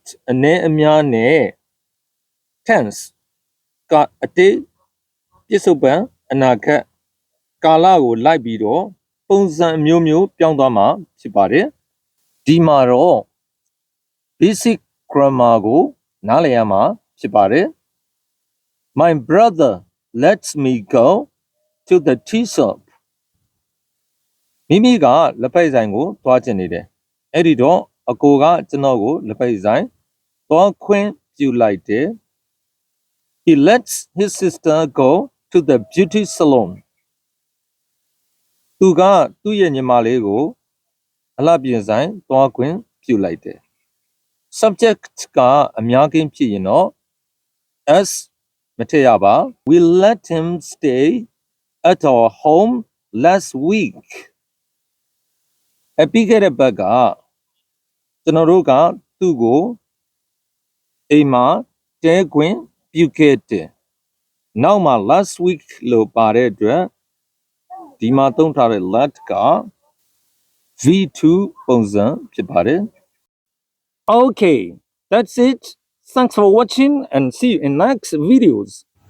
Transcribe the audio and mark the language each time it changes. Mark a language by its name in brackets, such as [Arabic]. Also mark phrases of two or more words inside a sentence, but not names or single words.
[Burmese] အနေအများနဲ့ tense ကအတိတ်ပြစ္ဆုတ်ပံအနာဂတ်ကာလကိုလိုက်ပြီးတော့ပုံစံမျိုးမျိုးပြောင်းသွားမှာဖြစ်ပါတယ်ဒီမှာတော့ [English] basic grammar [Burmese] ကိုနားလည်ရမှာဖြစ်ပါတယ် [English] My brother lets me go to the tea shop. [Burmese] မိမိကလက်ဖက်ဆိုင်ကိုသွားချင်နေတယ်။အဲ့ဒီတော့အကိုကကျွန်တော်ကိုလက်ဖက်ဆိုင်သွားခွင့်ပြုလိုက်တယ်။ [English] He lets his sister go to the beauty salon. [Burmese] သူကသူ့ရဲ့ညီမလေးကိုအလှပြင်ဆိုင်သွားခွင့်ပြုလိုက်တယ်။ Subject ကအများကင်းဖြစ်ရင်တော့ S မထည့်ရပါ [English] We let him stay at our home last week. [Burmese] ပြီးခဲ့တဲ့ဘက်ကကျွန်တော်တို့ကသူ့ကိုအိမ်မှာတဲခွင့်ပြုခဲ့တယ်။နောက်မှာ [English] last week [Burmese] လို့ပါတဲ့အတွက်ဒီမှာသုံးထားတဲ့ let က V2 ပုံစံဖြစ်ပါတယ်။ [English] Okay, that's it. Thanks for watching and see you in next videos.